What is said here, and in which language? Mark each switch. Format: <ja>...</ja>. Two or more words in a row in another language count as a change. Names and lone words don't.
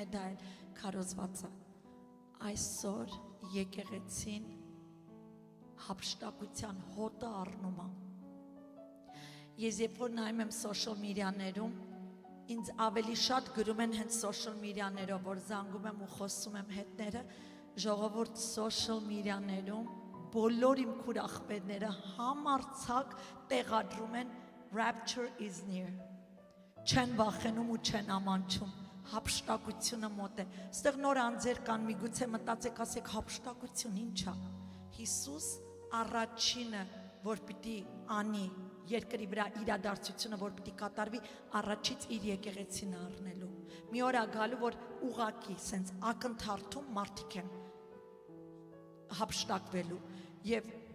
<hy>դա էլ քարոզված է։ Այսօր եկեղեցին հափշտակության հոտը առնում է։ Ես երբ որ նայում եմ</hy> <en>social media-ներում,</en> <hy>ինձ ավելի շատ գրում են հենց</hy> <en>social media-ներով,</en> <hy>որ զանգում եմ ու խոսում եմ հետները, ժողովուրդ</hy> <en>social media-ներում</en> <hy>բոլոր իմ քուրախպետները</hy> <en>համարձակ տեղադրում են rapture is near,</en> <hy>չեն վախենում ու չեն ամանչում, հափշտակությունը մոտ է, ստեղ նոր անձեր կան, միգուցե մտածեք, ասեք հափշտակություն ինչ է, Հիսուս առաջինը, որ պիտի անի երկրի վրա իրադարձությունը, որ պիտի կատարվի, առաջից իր եկեղեցին առնելու։ Մի օր ագալու, որ ուղակի սենց ակնթարթում մարդիկ են հափշտակվելու։ Եվ</hy>